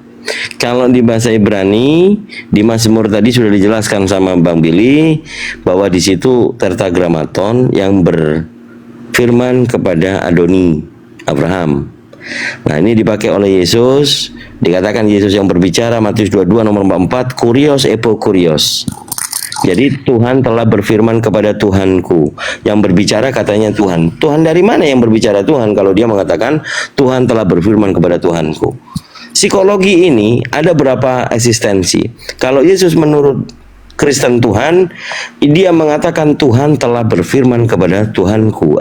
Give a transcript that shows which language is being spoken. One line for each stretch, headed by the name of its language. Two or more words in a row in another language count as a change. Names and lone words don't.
Indonesian: Kalau di bahasa Ibrani, di Mazmur tadi sudah dijelaskan sama Bang Billy bahwa di situ tetragrammaton yang berfirman kepada Adoni Abraham. Nah, ini dipakai oleh Yesus. Dikatakan Yesus yang berbicara, Matius 22 nomor 44,
Greek: κύριος εἶπε κύριος.
Indonesian: Jadi Tuhan telah berfirman kepada Tuhanku. Yang berbicara katanya Tuhan. Tuhan dari mana yang berbicara Tuhan kalau dia mengatakan Tuhan telah berfirman kepada Tuhanku? Psikologi ini ada berapa eksistensi. Kalau Yesus menurut Kristen Tuhan, dia mengatakan Tuhan telah berfirman kepada Tuhanku.